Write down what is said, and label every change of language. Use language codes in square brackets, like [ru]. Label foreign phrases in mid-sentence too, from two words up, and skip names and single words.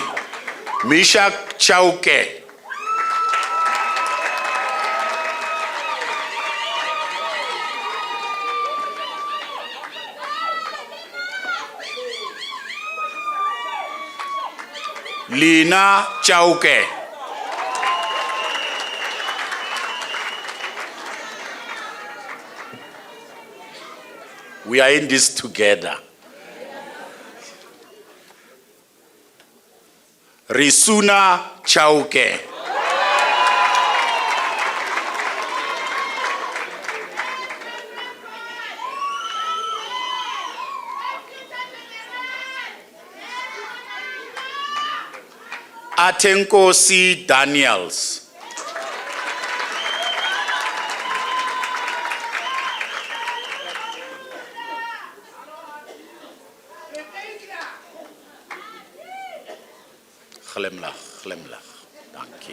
[en] Mishak Chauke. Lina Chauke. We are in this together. Risuna Chauke. Atenkosi Daniels. [nl] Glimlach. Dank je.